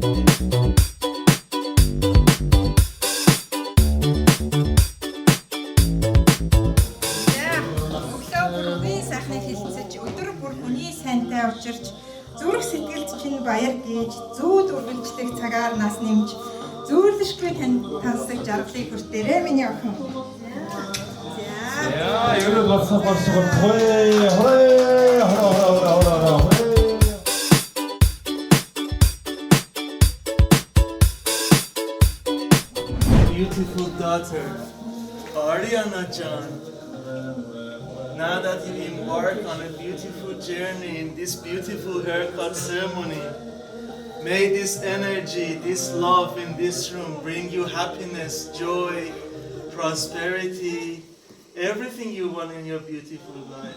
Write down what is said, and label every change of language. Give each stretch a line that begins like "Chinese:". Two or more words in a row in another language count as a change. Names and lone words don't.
Mongolian: Өглөө бүр үгийн сайхныг хэлцэж өдөр бүр хүний сайнтай учирч зүрх сэтгэлд чинь баяр гэж зүүд үргэлжлэх цагаар нас нэмж зөөрлөшгүй тансаг жаргалыг хүртээрээ миний охин. Яа, ерөөд болсоо хой хой
English: Beautiful daughter, Ariana Chan. Now that you embark on a beautiful journey in this beautiful haircut ceremony, may this energy, this love in this room bring you happiness, joy, prosperity, everything you want in your beautiful life.